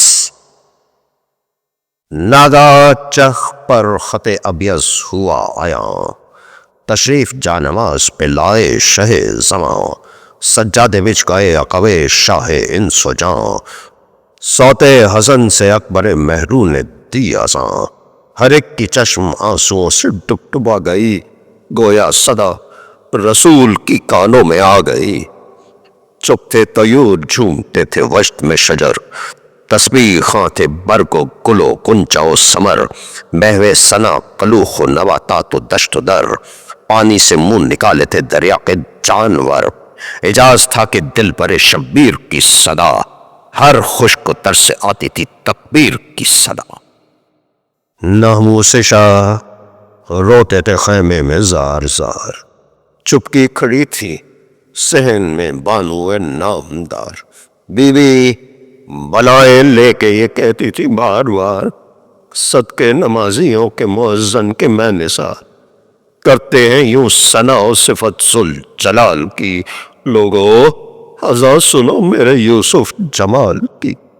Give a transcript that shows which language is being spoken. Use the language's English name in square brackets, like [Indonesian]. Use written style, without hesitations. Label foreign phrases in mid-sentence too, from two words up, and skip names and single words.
[Urdu] ناگا چخ پر خط ابیض ہوا آیا، تشریف جا نماز پہ لائے شہ زماں، سجادے وچ گئے عقبے شاہ انس و جاں، صوت حزن سے اکبر مہرو نے دی اذاں، ہر ایک کی چشم آنسوؤں سے ڈبڈبا گئی، گویا صدا رسول کی کانوں میں آ گئی۔ چپ تھے طیور جھومتے تھے وشت میں شجر، تسبیح خاں تھے برگ و گل و کنچا و ثمر، محو ثنا کلوخ و نباتات و دشت و در، پانی سے منہ نکالے تھے دریا کے جانور، اعجاز تھا کہ دل پر شبیر کی صدا، ہر خشک و تر سے آتی تھی تکبیر کی صدا۔ ناموس شاہ روتے تھے خیمے میں زار زار، چپکی کھڑی تھی صحن میں بانو نامدار، بی بی بلائیں لے کے یہ کہتی تھی بار بار، صدقے نمازیوں کے مؤذن کے میں نثار، کرتے ہیں یوں ثنا و صفت ذوالجلال کی، لوگو اذان سنو میرے یوسف جمال کی۔